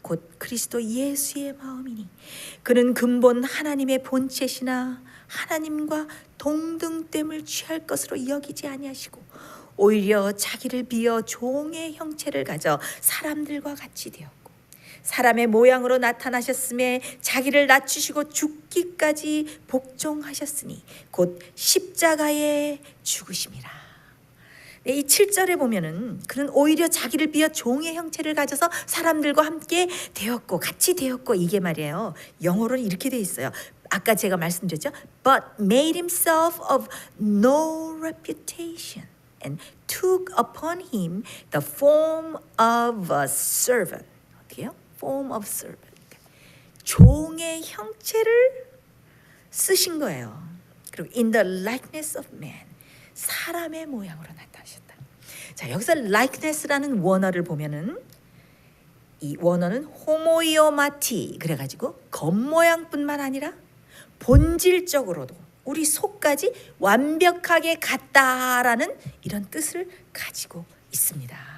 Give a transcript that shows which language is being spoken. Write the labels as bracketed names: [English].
[Korean] 곧 그리스도 예수의 마음이니 그는 근본 하나님의 본체시나 하나님과 동등됨을 취할 것으로 여기지 아니하시고 오히려 자기를 비어 종의 형체를 가져 사람들과 같이 되었고 사람의 모양으로 나타나셨음에 자기를 낮추시고 죽기까지 복종하셨으니 곧 십자가에 죽으심이라. 이 7절에 보면은 그는 오히려 자기를 비어 종의 형체를 가져서 사람들과 함께 되었고 같이 되었고, 이게 말이에요. 영어로는 이렇게 돼 있어요. 아까 제가 말씀드렸죠. [English] But made himself of no reputation and took upon him the form of a servant. [Korean] 어떻게요? [English] Form of servant. [Korean] 종의 형체를 쓰신 거예요. 그리고 [English] in the likeness of man. [Korean] 사람의 모양으로 나타나셨다. 자, 여기서 likeness라는 원어를 보면은 이 원어는 호모이오마티 그래가지고 겉모양뿐만 아니라 본질적으로도 우리 속까지 완벽하게 같다라는 이런 뜻을 가지고 있습니다.